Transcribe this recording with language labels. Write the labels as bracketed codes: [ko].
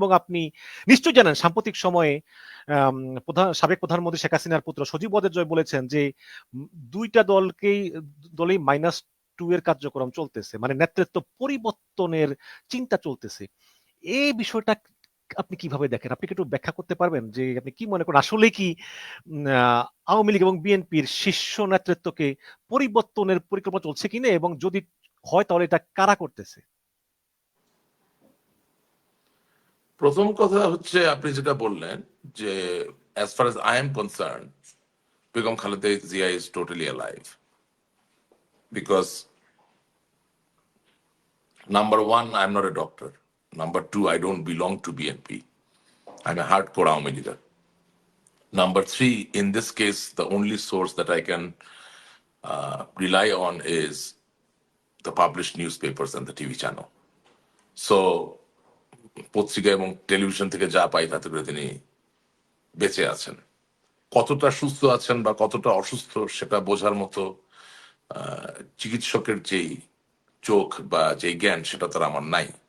[bn] এবং আপনি নিশ্চয়ই জানেন সাম্প্রতিক সময়ে সাবেক প্রধানমন্ত্রী শেখ হাসিনার পুত্র সজীব ওয়াজেদ জয় বলেছেন যে দুইটা দলেই -2 এর কার্যক্রম চলতেছে, মানে নেতৃত্ব পরিবর্তনের চিন্তা চলতেছে। এই বিষয়টা আপনি কিভাবে দেখেন? আপনি কি একটু ব্যাখ্যা করতে পারবেন যে আপনি কি মনে করেন আসলে কি আওয়ামী লীগ এবং বিএনপির শীর্ষ নেতৃত্বকে পরিবর্তনের পরিকল্পনা চলছে কিনা, এবং যদি হয় তাহলে এটা কারা করতেছে? প্রথম কথা হচ্ছে আপনি যেটা বললেন যে [en] as far as I am concerned, Begum Khaleda Zia is totally alive, because number one, I'm not a doctor. Number two, I don't belong to BNP. I'm a hardcore Aumi leader. Number three, in this case, the only source that I can rely on is the published newspapers and the TV channel. [bn] So, পত্রিকা এবং television থেকে যা পাই তাতে করে তিনি বেঁচে আছেন। কতটা সুস্থ আছেন বা কতটা অসুস্থ সেটা বোঝার মতো চিকিৎসকের যেই চোখ বা যেই জ্ঞান সেটা তার আমার নাই।